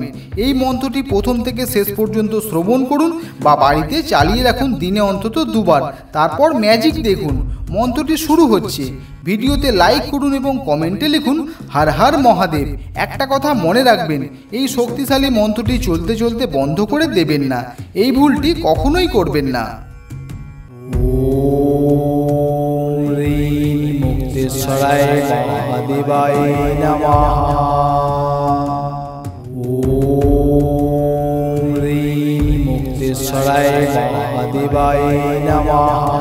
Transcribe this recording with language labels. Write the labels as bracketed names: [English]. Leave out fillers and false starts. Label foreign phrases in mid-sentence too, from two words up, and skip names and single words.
[Bangla] এই মন্ত্রটি প্রথম থেকে শেষ পর্যন্ত শ্রবণ করুন বা বাড়িতে চালিয়ে রাখুন দিনে অন্তত দুবার, তারপর ম্যাজিক দেখুন। মন্ত্রটি শুরু হচ্ছে। ভিডিওতে লাইক করুন এবং কমেন্টে লিখুন [Hindi] हर हर महादेव। [Bangla] একটা কথা মনে রাখবেন, এই শক্তিশালী মন্ত্রটি চলতে চলতে বন্ধ করে দেবেন না, এই ভুলটি কখনোই করবেন না। [Sanskrit] मुक्तीश्वराय महादेवाय नमः। ॐ ह्रीं मुक्तीश्वराय महादेवाय नमः।